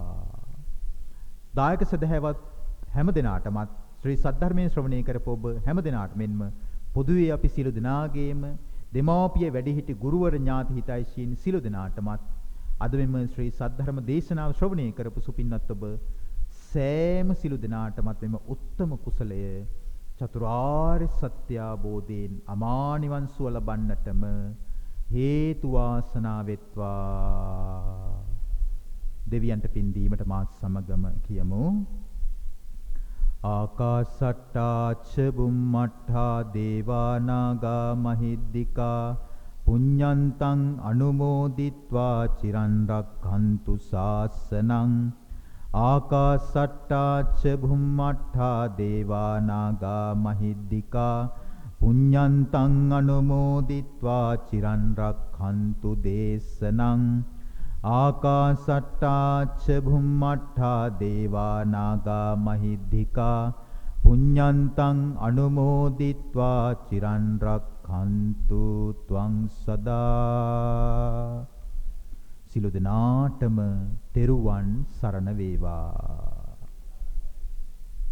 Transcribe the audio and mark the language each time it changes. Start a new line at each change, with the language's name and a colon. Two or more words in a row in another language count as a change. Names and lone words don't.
Sinhala: දායක සදහැවත් හැම දිනාටමත් ශ්‍රී සද්ධර්මයේ ශ්‍රවණය කරපු ඔබ හැම දිනාට මෙන්ම පොදුවේ අපි සියලු දෙනාගේම දෙමාපිය වැඩිහිටි ගුරුවර ඥාති හිතයිසීන් සියලු දෙනාටමත් අද මෙම ශ්‍රී සද්ධර්ම දේශනාව ශ්‍රවණය කරපු සුපින්වත් ඔබ සෑම සිළු දිනාටමත් මෙම උත්තම කුසලය චතුරාර්ය සත්‍ය අවබෝධයෙන් අමා නිවන් සුව ලබන්නටම හේතු වාසනා වෙත්වා. දෙවියන්ට පින් දීමට මාත් සමගම කියමු.
Pali: ආකාසට්ටා ච බුම්මට්ඨා දේවා නාග මහිද්దికා පුඤ්ඤන්තං අනුමෝදිත්වා චිරන් රක්ඛන්තු ශාසනං. ආකාසට්ටා ච බුම්මට්ඨා දේවා නාග මහිද්దికා පුඤ්ඤන්තං අනුමෝදිත්වා චිරන් රක්ඛන්තු දේශනං. ආකාසට්ටා ච බුම්මට්ඨා දේවා නාග මහිද්దికා පුඤ්ඤන්තං අනුමෝදිත්වා චිරන් රක්ඛන්තු ත්වං සදා.
Sinhala: සිළු දෙනාටම තෙරුවන් සරණ වේවා.